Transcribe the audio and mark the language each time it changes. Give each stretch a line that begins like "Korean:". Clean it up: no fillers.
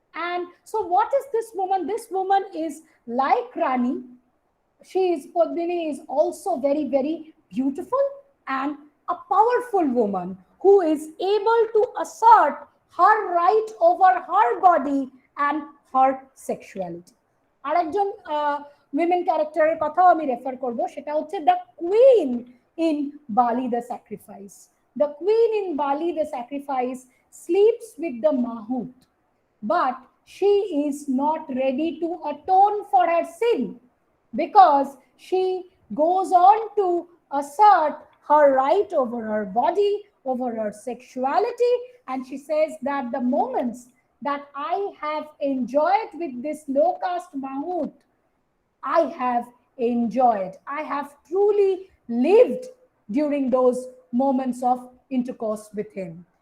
English: And so what is this woman? This woman is like Rani. Padmini is also very, very beautiful and a powerful woman who is able to assert her right over her body and her sexuality.
Bangla: আরেকজন women ক্যারেক্টারের কথাও আমি refer করব, সেটা হচ্ছে the queen in Bali the Sacrifice.
English: The queen in Bali the Sacrifice sleeps with the Mahout, but she is not ready to atone for her sin, because she goes on to assert her right over her body, over her sexuality, and she says that the moments that I have enjoyed with this low caste Mahout, I have enjoyed, I have truly lived during those moments of intercourse with him.